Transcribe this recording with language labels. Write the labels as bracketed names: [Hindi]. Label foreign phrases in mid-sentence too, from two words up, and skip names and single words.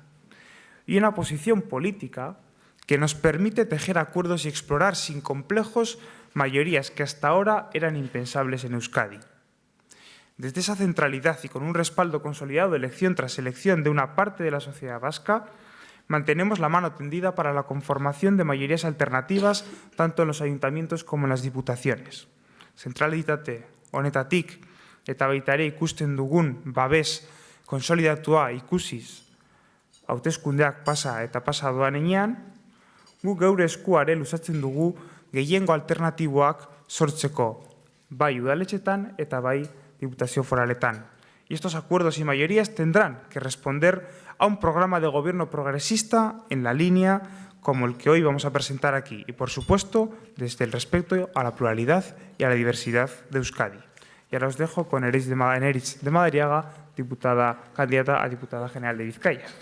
[Spanish] Y una posición política que nos permite tejer acuerdos y explorar sin complejos mayorías que hasta ahora eran impensables en Euskadi. Desde esa centralidad y con un respaldo consolidado elección tras elección de una parte de la sociedad vasca, mantenemos la mano tendida para la conformación de mayorías alternativas tanto en los ayuntamientos como en las diputaciones. [Basque] Zentralitate honetatik eta baita ere ikusten dugun babes konsolidatua ikusiz hauteskundeak pasa eta pasa doanean, guk geure eskuare luzatzen dugu gehiengo alternatiboak sortzeko, bai udaletxetan eta bai diputazio foraletan. [Spanish] Y estos acuerdos y mayorías tendrán que responder a un programa de gobierno progresista en la línea como el que hoy vamos a presentar aquí y, por supuesto, desde el respeto a la pluralidad y a la diversidad de Euskadi. Y ahora os dejo con Neritz de Madariaga, candidata a diputada general de Vizcaya.